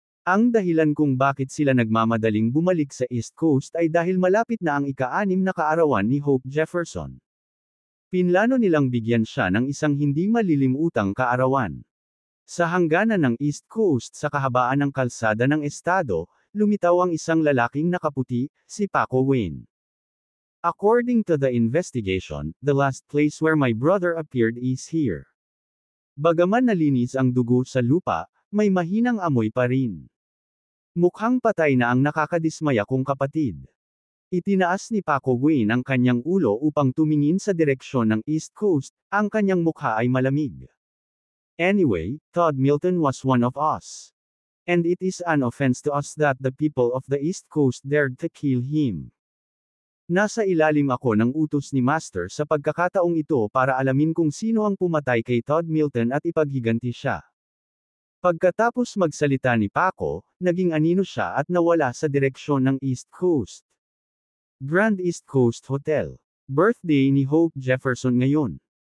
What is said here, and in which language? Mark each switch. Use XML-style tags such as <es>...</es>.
<tl>Ang dahilan kung bakit sila nagmamadaling bumalik sa East Coast ay dahil malapit na ang ika-6 na kaarawan ni Hope Jefferson. Pinlano nilang bigyan siya ng isang hindi malilimutang kaarawan. Sa hangganan ng East Coast sa kahabaan ng kalsada ng estado, lumitaw ang isang lalaking nakaputi, si Paco Wayne.</tl> <en>According to the investigation, the last place where my brother appeared is here.</en> <tl>Bagaman nalinis ang dugo sa lupa, may mahinang amoy pa rin. Mukhang patay na ang nakakadismaya kong kapatid." Itinaas ni Paco Wayne ang kanyang ulo upang tumingin sa direksyon ng East Coast, ang kanyang mukha ay malamig.</tl> <en>"Anyway, Todd Milton was one of us. And it is an offense to us that the people of the East Coast dared to kill him.</en> <tl>Nasa ilalim ako ng utos ni Master sa pagkakataong ito para alamin kung sino ang pumatay kay Todd Milton at ipaghiganti siya." Pagkatapos magsalita ni Paco, naging anino siya at nawala sa direksyon ng East Coast. Grand East Coast Hotel. Birthday ni Hope Jefferson ngayon.</tl>